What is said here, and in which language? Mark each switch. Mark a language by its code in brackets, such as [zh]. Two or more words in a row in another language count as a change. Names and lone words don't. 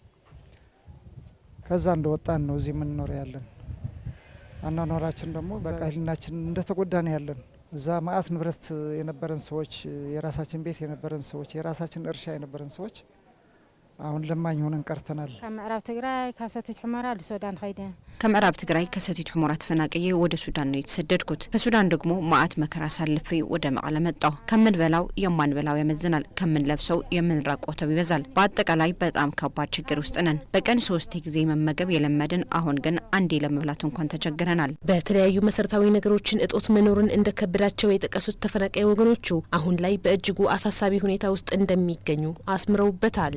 [am] ከዛ እንደወጣን ነው እዚህ ምን ኖር ያለን። አናኖራችን ደግሞ በቃ ህልናችን እንደተጎዳን ያለን እዛ ማአት ንብረት የነበረን ሰዎች፣ የራሳችን ቤት የነበረን ሰዎች፣ የራሳችን እርሻ የነበረን ሰዎች አሁን ለማኝ ሆነን ቀርተናል። ከምዕራብ ትግራይ ከሰቲት ሑመራ ለሱዳን ኸይደ ከምዕራብ ትግራይ ከሰቲት ሑመራ ተፈናቅዬ ወደ ሱዳን ነው የተሰደድኩት። ከሱዳን ደግሞ ማአት መከራ ሳልፌ ወደ መቀለ መጣሁ። ከምንበላው የማንበላው ያመዝናል፣ ከምንለብሰው የምንራቆተው ይበዛል። በአጠቃላይ በጣም ከባድ ችግር ውስጥ ነን። በቀን 3 ጊዜ መመገብ የለመድን አሁን ግን አንዴ ለመብላት እንኳን ተቸግረናል። በተለያዩ መሰረታዊ ነገሮችን እጦት መኖርን እንደከበዳቸው የጠቀሱት ተፈናቃይ ወገኖቹ አሁን ላይ በእጅጉ አሳሳቢ ሁኔታ ውስጥ እንደሚገኙ አስምረውበታል።